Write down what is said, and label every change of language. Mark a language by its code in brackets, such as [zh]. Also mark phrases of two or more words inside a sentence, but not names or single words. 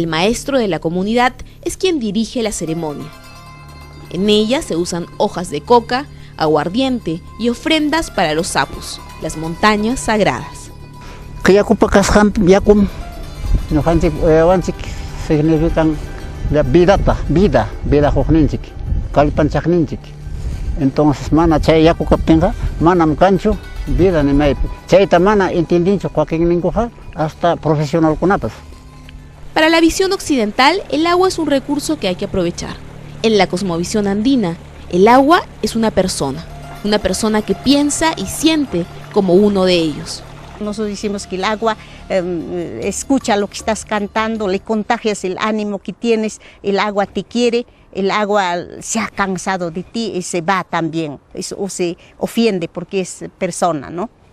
[es] El maestro de la comunidad es quien dirige la ceremonia. En ella se usan hojas de coca, aguardiente y ofrendas para los sapos, las montañas sagradas. Significan vida [qu] jojninchik, kalpanchakninchik. Entonces mana chay yaku kaptinga, manam cancho, vida ni maypi. Chayta mana entendincho cualquier ninguja [es] hasta profesional [qu] kunapas. [es] Para la visión occidental, el agua es un recurso que hay que aprovechar. En la cosmovisión andina, el agua es una persona que piensa y siente como uno de ellos. Nosotros decimos que el agua escucha lo que estás cantando, le contagias el ánimo que tienes, el agua te quiere, el agua se ha cansado de ti y se va también, o se ofende porque es persona, ¿no?